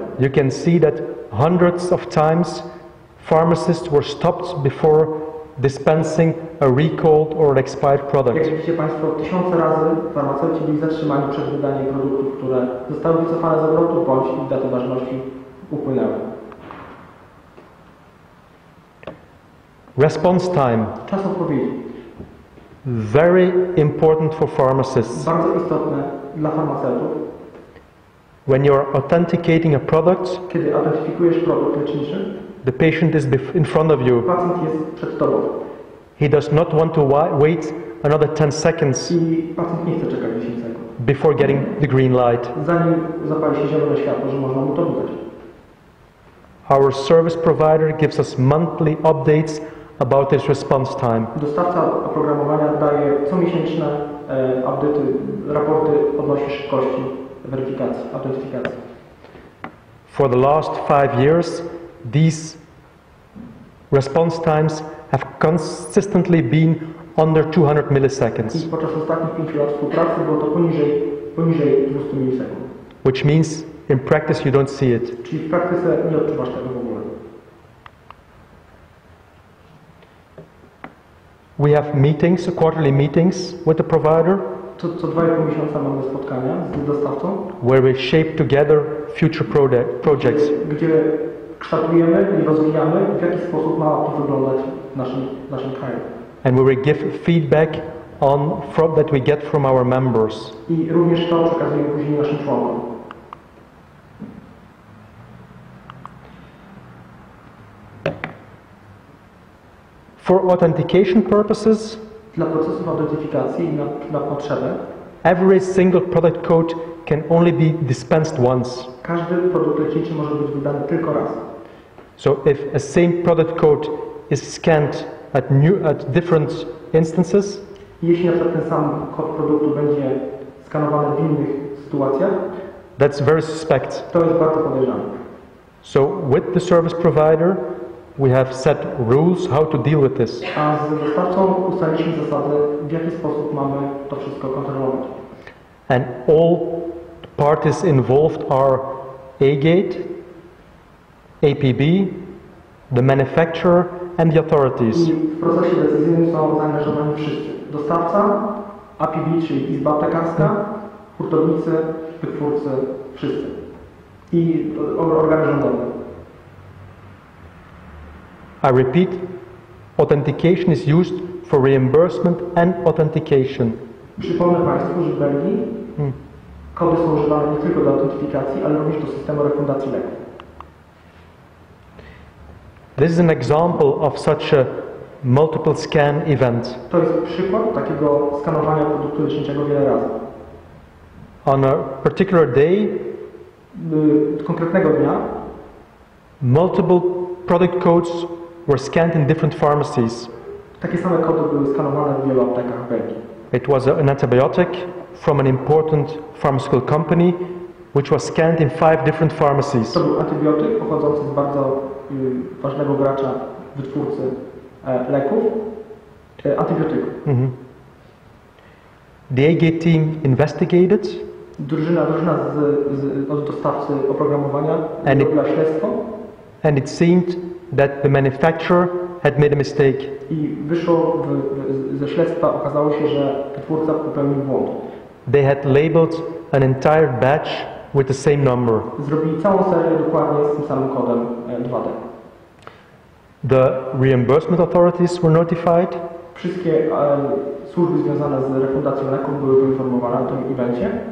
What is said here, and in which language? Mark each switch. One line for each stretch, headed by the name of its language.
English: you can see that hundreds of times pharmacists were stopped before dispensing a recalled or expired
Polish: jak
English: product.
Polish: widzicie Państwo, tysiące razy farmaceuci byli zatrzymani przed wydaniem produktów, które zostały wycofane z obrotu, bądź ich daty ważności upłynęły.
English: Response time,
Polish: Czas odpowiedzi.
English: very important for pharmacists.
Polish: Bardzo istotne dla farmaceutów.
English: When you're authenticating a product,
Polish: Kiedy autentyfikujesz produkt leczniczy,
English: the patient is in front of you.
Polish: pacjent jest przed Tobą
English: He does not want to wait another 10 seconds
Polish: i pacjent nie chce czekać 10 sekund,
English: before getting the green light.
Polish: zanim zapali się zielone światło, że można mu to wydać.
English: Our service provider gives us monthly updates about this response time.
Polish: Dostawca oprogramowania daje comiesięczne update'y, raporty odnośnie szybkości weryfikacji, autentyfikacji.
English: For the last 5 years, these response times have consistently been under 200 milliseconds,
Polish: I podczas ostatnich 5 lat współpracy było to poniżej 200 milisekund.
English: which means in practice you don't see it.
Polish: Czyli w praktyce nie odczuwasz tego w ogóle.
English: We have meetings, quarterly meetings with the provider,
Polish: Co 2,5 miesiąca mamy spotkania z dostawcą,
English: where we shape together future projects.
Polish: gdzie kształtujemy i rozwijamy, w jaki sposób ma to wyglądać w naszym kraju.
English: And we will give feedback that we get from our members.
Polish: I również to przekazujemy później naszym członkom.
English: For authentication purposes,
Polish: Dla procesów autentyfikacji i na potrzebę
English: every single product code can only be dispensed once.
Polish: każdy produkt leczniczy może być wydany tylko raz.
English: So if a same product code is scanned at different instances,
Polish: Jeśli na przykład ten sam kod produktu będzie skanowany w innych sytuacjach,
English: that's very suspect.
Polish: to jest bardzo podejrzane.
English: So with the service provider, we have set rules how to deal with this.
Polish: A z dostawcą ustaliliśmy zasady, w jaki sposób mamy to wszystko kontrolować.
English: And all parties involved are A-Gate, APB, the manufacturer and the authorities.
Polish: I w procesie decyzyjnym są zaangażowani wszyscy. Dostawca, APB, czyli Izba Aptekarska, hurtownicy, wytwórcy, wszyscy. I organy rządowe.
English: I repeat, authentication is used for reimbursement and authentication.
Polish: Przypomnę Państwu, że w Belgii kody są używane nie tylko do autentyfikacji, ale również do systemu refundacji leków.
English: This is an example of such a multiple scan event.
Polish: To jest przykład takiego skanowania produktu leczniczego wiele razy.
English: On a particular day,
Polish: Konkretnego dnia
English: multiple product codes were scanned in different pharmacies.
Polish: takie same kody były skanowane w wielu aptekach w Belgii.
English: It was an antibiotic from an important pharmaceutical company, which was scanned in 5 different pharmacies.
Polish: To był antybiotyk pochodzący z bardzo ważnego gracza, wytwórcy leków, antybiotyków.
English: The A-Gate team investigated.
Polish: Drużyna od dostawcy oprogramowania robiła śledztwo.
English: And it seemed that the manufacturer had made a mistake.
Polish: I wyszło ze śledztwa, okazało się, że twórca popełnił błąd.
English: They had labeled an entire batch with the same number.
Polish: Zrobili całą serię dokładnie z tym samym kodem 2D.
English: The reimbursement authorities were notified.
Polish: Wszystkie służby związane z refundacją leków były poinformowane o tym evencie.